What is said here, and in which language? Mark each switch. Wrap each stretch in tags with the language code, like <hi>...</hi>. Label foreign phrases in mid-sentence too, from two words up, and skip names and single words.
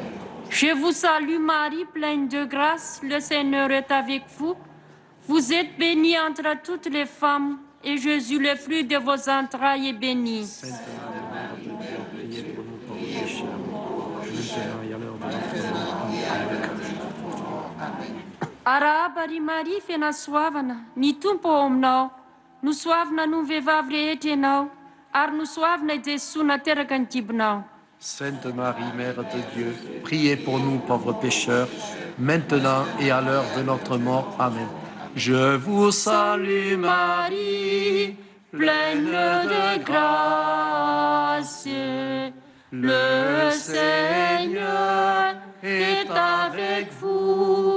<fr>Je vous salue Marie, pleine de grâce, le Seigneur est avec vous. Vous êtes bénie entre toutes les femmes, et Jésus, le fruit de vos entrailles, est béni. Sainte Marie, Mère de Dieu, priez pour nous pauvres pécheurs, maintenant et à l'heure de notre mort. Amen.</fr> <mg>Arabari Marie fena soavana, ny tompo ao aminao, no soavana no ny vehivavy rehetra ianao, ary no soavana i Jesosy nateraka ny kibonao.</mg> <fr>Sainte Marie, Mère de Dieu, priez pour nous pauvres pécheurs, maintenant et à l'heure de notre mort. Amen. Je vous salue Marie, pleine de grâce. Le Seigneur est avec vous.</fr>